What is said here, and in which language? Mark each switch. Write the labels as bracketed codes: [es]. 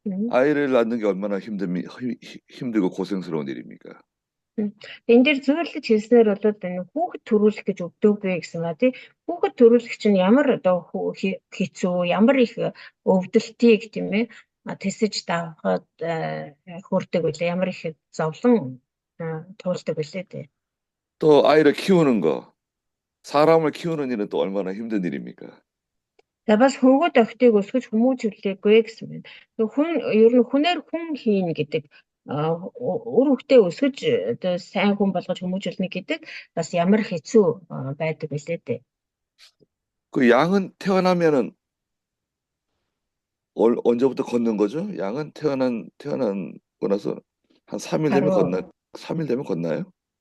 [ko] 아이를 낳는 게 얼마나 힘들고 고생스러운 일입니까? [mn] Энэ дээр зөвлөж хэлснээр бол энэ хүүхэд төрүүлэх гэж өвдөөгүй гэсэн ба тий. Хүүхэд төрүүлэх чинь ямар одоо хэцүү, ямар их өвдөлтийг тийм ээ тэсэж давхад хүрдэг үлээ, ямар их зовлон туулдаг үлээ тий. [ko] 또 아이를 키우는 거, 사람을 키우는 일은 또 얼마나 힘든 일입니까? [mn] За бас хөвгөд охтыг өсгөж хүмүүжүүлээгүй гэсэн байна. Ер нь хүнээр хүн хийн гэдэг үр хөвгтөө өсгөж одоо сайн хүн болгож хүмүүжүүлнэ гэдэг бас ямар хэцүү байдаг билээ дээ. [ko] 그 양은 태어나면은 언제부터 걷는 거죠? 양은 태어나고 나서 한 3일 되면 걷나요?